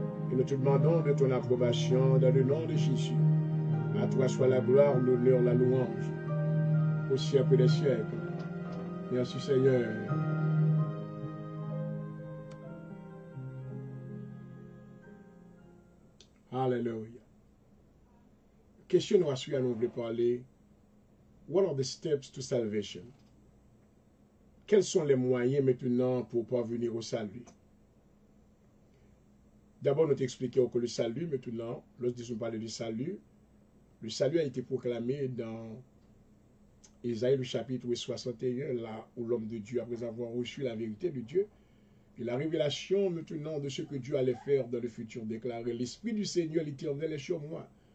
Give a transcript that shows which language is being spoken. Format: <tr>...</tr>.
<fr>Et nous te demandons de ton approbation dans le nom de Jésus. À toi soit la gloire, l'honneur, la louange, au siècle des siècles. Merci, Seigneur. Hallelujah. Question nous à nous voulons parler.</fr> <en>What are the steps to salvation?</en> <fr>Quels sont les moyens maintenant pour parvenir au salut? D'abord, nous t'expliquons que le salut, maintenant, lorsque nous parlons du salut, le salut a été proclamé dans Isaïe, le chapitre 61, là où l'homme de Dieu, après avoir reçu la vérité de Dieu, et la révélation maintenant de ce que Dieu allait faire dans le futur, déclaré, l'Esprit du Seigneur, l'Éternel est sur moi.</fr>